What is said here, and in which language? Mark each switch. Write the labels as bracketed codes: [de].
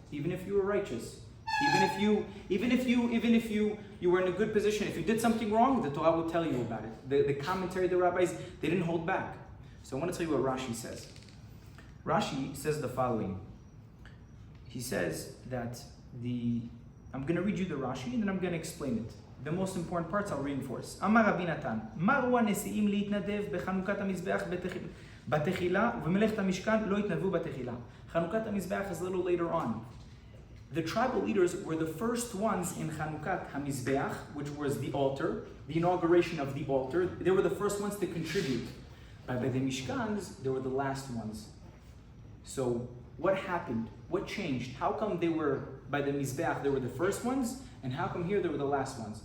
[en] Even if you were righteous, even if you were in a good position, if you did something wrong, the Torah will tell you about it. The commentary, the rabbis, they didn't hold back. So I want to tell you what Rashi says. Rashi says the following. He says that I'm going to read you the Rashi and then I'm going to explain it. The most important parts I'll reinforce. [he] Amar Rabbi Natan, Maru הנשיאים להתנדב בחנוכת המזבח בתחילה ובמלאכת המשכן לא התנדבו בתחילה. [en] חנוכת המזבח is a little later on. The tribal leaders were the first ones in Chanukat HaMizbeach, which was the altar, the inauguration of the altar. They were the first ones to contribute. But by the Mishkans, they were the last ones. So what happened? What changed? How come they were, by the Mizbeach, they were the first ones, and how come here they were the last ones?